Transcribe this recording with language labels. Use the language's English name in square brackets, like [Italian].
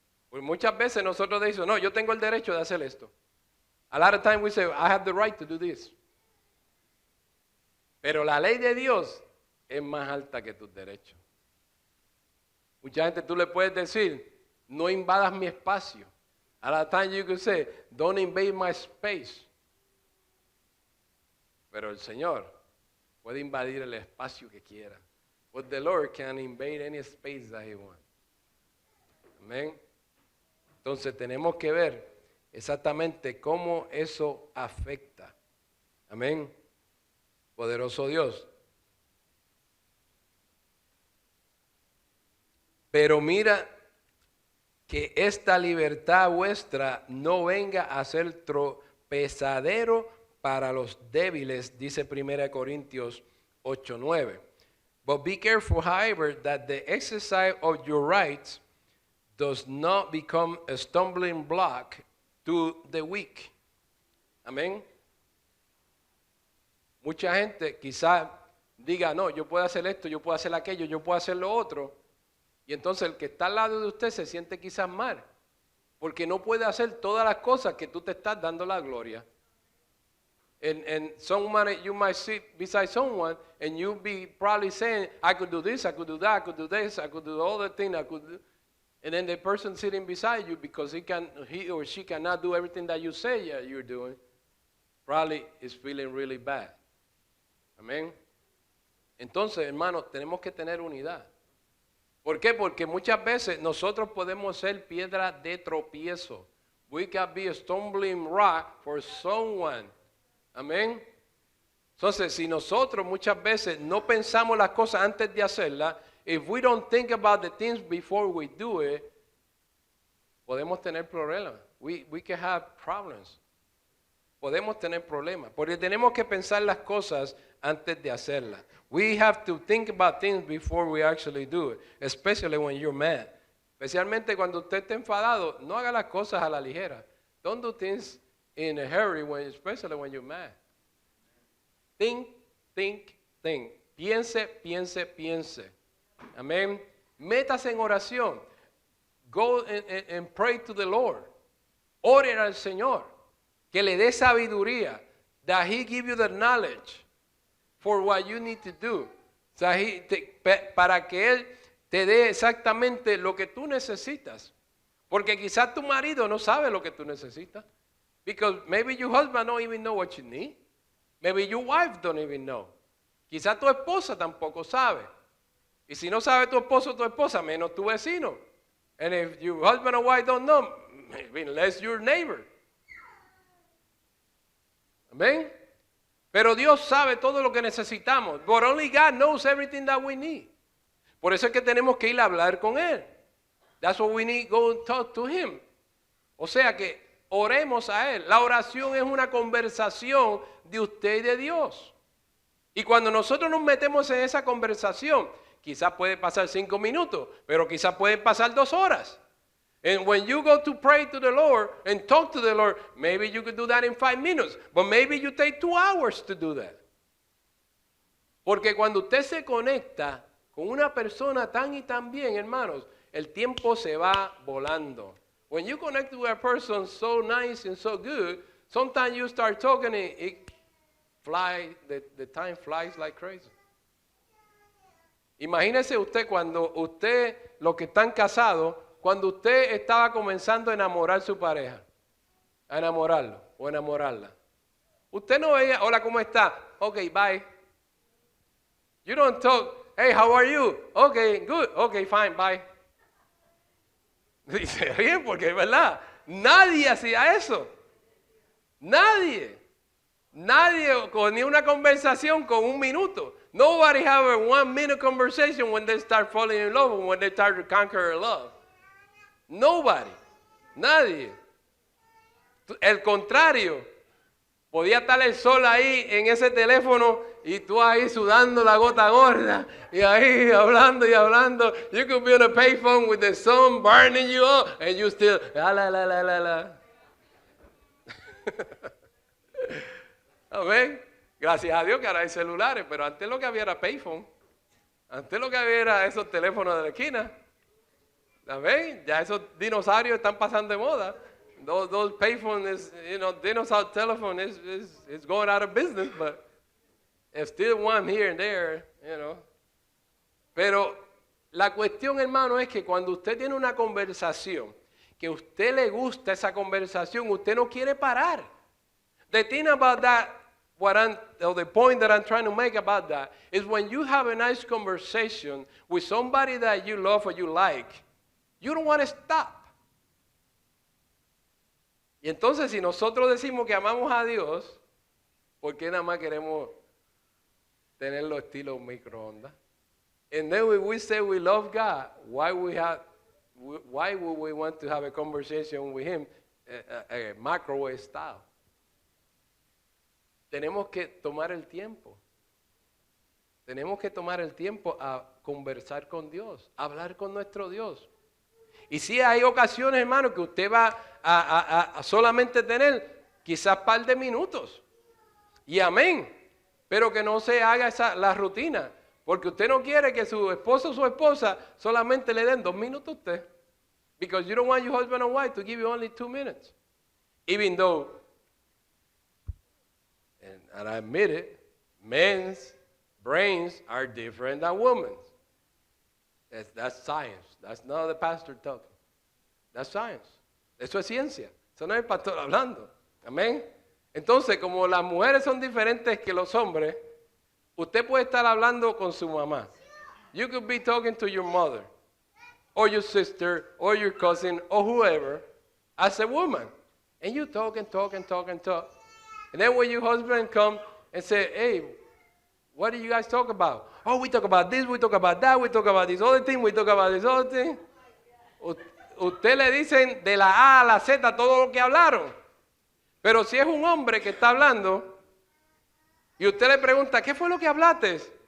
[Spanish] Pues muchas veces nosotros decimos, no, yo tengo el derecho de hacer esto. [English] A lot of times we say, I have the right to do this. [Spanish] Pero la ley de Dios es más alta que tus derechos. Mucha gente tú le puedes decir, no invadas mi espacio. [English] A lot of times you can say, don't invade my space. [Spanish] Pero el Señor puede invadir el espacio que quiera. [English] But the Lord can invade any space that He wants. [Spanish] Amén. Entonces tenemos que ver exactamente cómo eso afecta. Amén. Poderoso Dios. Pero mira que esta libertad vuestra no venga a ser tropezadero para los débiles, dice 1 Corintios 8:9. [English] But be careful, however, that the exercise of your rights does not become a stumbling block to the weak. [Spanish] Amén. Mucha gente quizás diga, no, yo puedo hacer esto, yo puedo hacer aquello, yo puedo hacer lo otro. Y entonces el que está al lado de usted se siente quizás mal, porque no puede hacer todas las cosas que tú te estás dando la gloria. [English] And someone, you might sit beside someone and you be probably saying, I could do this, I could do that, I could do this, I could do all the things, I could do. And then the person sitting beside you, because he or she cannot do everything that you say you're doing, probably is feeling really bad. [Spanish] Amén. Entonces, hermanos, tenemos que tener unidad. ¿Por qué? Porque muchas veces nosotros podemos ser piedra de tropiezo. [English] We can be a stumbling rock for someone. [Spanish] Amén. Entonces, si nosotros muchas veces no pensamos las cosas antes de hacerlas, [English] if we don't think about the things before we do it, [Spanish] podemos tener problemas. [English] We can have problems. [Spanish] Podemos tener problemas. Porque tenemos que pensar las cosas antes de hacerlas. [English] We have to think about things before we actually do it, especially when you're mad. [Spanish] Especialmente cuando usted esté enfadado, no haga las cosas a la ligera. [English] Don't do things in a hurry, especially when you're mad. Think, think, think. [Spanish] Piense, piense, piense. Amén. Métase en oración. [English] Go and pray to the Lord. [Spanish] Oren al Señor. Que le dé sabiduría. [English] That He give you the knowledge for what you need to do. [Spanish] O sea, para que Él te dé exactamente lo que tú necesitas. Porque quizás tu marido no sabe lo que tú necesitas. [English] Because maybe your husband don't even know what you need. Maybe your wife don't even know. [Spanish] Quizás tu esposa tampoco sabe. Y si no sabe tu esposo o tu esposa, menos tu vecino. [English] And if your husband or wife don't know, maybe less your neighbor. [Spanish] Amén. Pero Dios sabe todo lo que necesitamos. [English] But only God knows everything that we need. [Spanish] Por eso es que tenemos que ir a hablar con Él. [English] That's what we need, go and talk to Him. [Spanish] O sea que oremos a Él. La oración es una conversación de usted y de Dios. Y cuando nosotros nos metemos en esa conversación, quizás puede pasar 5 minutos, pero quizás pueden pasar 2 horas. [English] And when you go to pray to the Lord and talk to the Lord, maybe you could do that in 5 minutes, but maybe you take 2 hours to do that. [Spanish] Porque cuando usted se conecta con una persona tan y tan bien, hermanos, el tiempo se va volando. [English] When you connect with a person so nice and so good, sometimes you start talking and the time flies like crazy. [Spanish] Imagínese usted cuando los que están casados, cuando usted estaba comenzando a enamorar a su pareja, a enamorarlo o enamorarla. Usted no veía, hola, ¿cómo está? [English] Okay, bye. You don't talk, hey, how are you? Okay, good. Okay, fine, bye. [Spanish] Y se ríen porque es verdad. Nadie hacía eso. Nadie ni una conversación con 1 minuto. [English] Nobody have a 1 minute conversation when they start falling in love or when they start to conquer love. Nobody. [Spanish] Nadie. El contrario. Podía estar el sol ahí en ese teléfono y tú ahí sudando la gota gorda y ahí hablando y hablando. [English] You could be on a payphone with the sun burning you up and you still la. [Spanish] Amén. Gracias a Dios que ahora hay celulares, pero antes lo que había era payphone. Antes lo que había era esos teléfonos de la esquina. Amén. Ya esos dinosaurios están pasando de moda. [English] Those payphones, dinosaur telephone is going out of business, but there's still one here and there, [Spanish] Pero la cuestión, hermano, es que cuando usted tiene una conversación, que a usted le gusta esa conversación, usted no quiere parar. [English] The thing about that, the point that I'm trying to make about that is when you have a nice conversation with somebody that you love or you like, you don't want to stop. [Spanish] Y entonces si nosotros decimos que amamos a Dios, ¿por qué nada más queremos tener los estilos microondas? [English] And then when we say we love God, why would we want to have a conversation with Him a microwave style? [Spanish] Tenemos que tomar el tiempo. Tenemos que tomar el tiempo a conversar con Dios, a hablar con nuestro Dios. Y sí hay ocasiones, hermano, que usted va a solamente tener quizás un par de minutos. Y amén. Pero que no se haga la rutina. Porque usted no quiere que su esposo o su esposa solamente le den 2 minutos a usted. [English] Because you don't want your husband or wife to give you only 2 minutes. Even though, and I admit it, men's brains are different than women's. That's science. That's not the pastor talking. That's science. [Spanish] Eso es ciencia. Eso no es el pastor hablando. Amén. Entonces, como las mujeres son diferentes que los hombres, usted puede estar hablando con su mamá. [English] You could be talking to your mother, or your sister, or your cousin, or whoever, as a woman. And you talk and talk and talk and talk. And then when your husband comes and say, hey, what do you guys talk about? Oh, we talk about this, we talk about that, we talk about this other thing, we talk about this other thing. [Spanish] Usted le dicen de la A a la Z todo lo que hablaron. Pero si es un hombre que está hablando y usted le pregunta, ¿qué fue lo que hablaste?